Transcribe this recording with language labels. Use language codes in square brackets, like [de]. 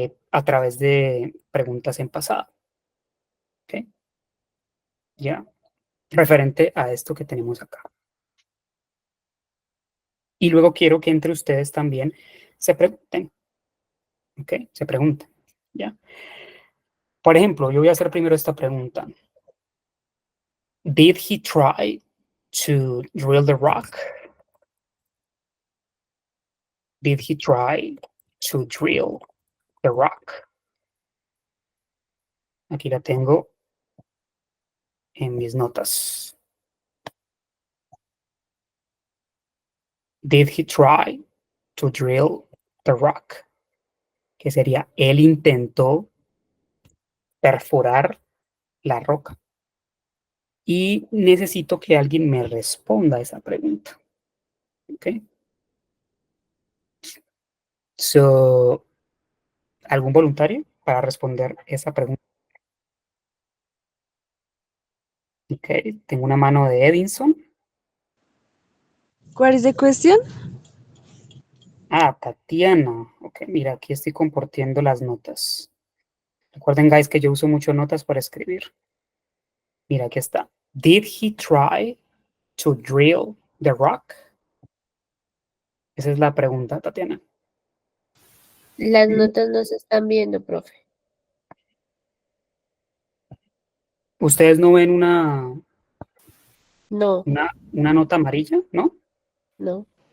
[es] A través de preguntas en pasado, ¿ok? ¿Ya? Referente a esto que tenemos acá. Y luego quiero que entre ustedes también se pregunten, ¿ok? Se pregunten, ¿ya? Por ejemplo, yo voy a hacer primero esta pregunta. [en] Did he try to drill the rock? Did he try to drill the rock? [es] Aquí la tengo en mis notas. [en] Did he try to drill the rock? [es] Que sería, él intentó perforar la roca. Y necesito que alguien me responda a esa pregunta. ¿Ok? So, ¿algún voluntario para responder esa pregunta? Ok, tengo una mano de Edinson. [en] What is the question? [es] Ah, Tatiana. Ok, mira, aquí estoy compartiendo las notas. Recuerden, guys, que yo uso mucho notas para escribir. Mira, aquí está. [en] Did he try to drill the rock? [es] Esa es la pregunta, Tatiana. Las notas no se están viendo, profe. ¿Ustedes no ven una No, nota amarilla? ¿No? no.